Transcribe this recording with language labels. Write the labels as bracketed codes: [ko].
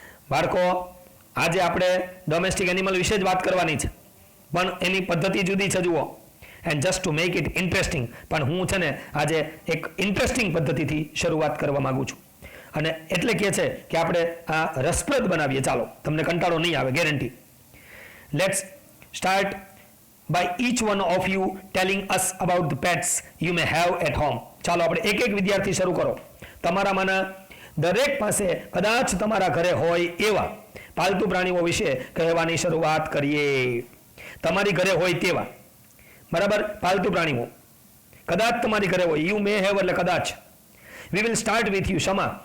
[gu] બાળકો, આજે આપણે ડોમેસ્ટિક એનિમલ વિશે જ વાત કરવાની છે, પણ એની પદ્ધતિ જુદી છે. જુઓ, [en] and just to make it interesting, [gu] પણ હું છે ને આજે એક ઇન્ટરેસ્ટિંગ પદ્ધતિથી શરૂઆત કરવા માંગુ છું. અને એટલે કહે છે કે આપણે આ રસપ્રદ બનાવીએ. ચાલો, તમને કંટાળો નહીં આવે, guarantee. [en] Let's start by each one of you telling us about the pets you may have at home. [gu] ચાલો આપણે એક એક વિદ્યાર્થી શરૂ કરો. તમારામાંના દરેક પાસે કદાચ તમારા ઘરે હોય એવા પાલતુ પ્રાણીઓ વિશે કહેવાની શરૂઆત કરીએ. તમારી ઘરે હોય તેવા, બરાબર, પાલતુ પ્રાણીઓ કદાચ તમારી ઘરે હોય. [en] you may have [gu] એટલે કદાચ. [en] We will start with you, Shama.